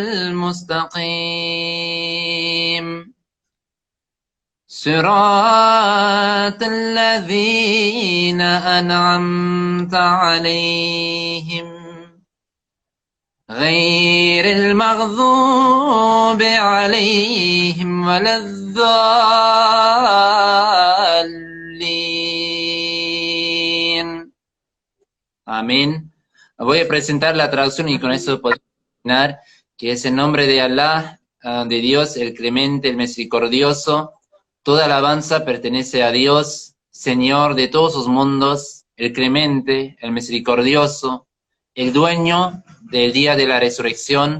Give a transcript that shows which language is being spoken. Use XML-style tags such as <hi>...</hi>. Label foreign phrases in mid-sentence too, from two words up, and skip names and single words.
<ar>المستقيم صراط الذين أنعمت عليهم غير المغضوب عليهم ولا الضالين.</ar> <es>Amén. Voy a presentar la traducción y con eso podemos terminar, que es en nombre de Allah, de Dios, el clemente, el misericordioso. Toda alabanza pertenece a Dios, Señor de todos los mundos, el clemente, el misericordioso, el dueño del día de la resurrección.</es>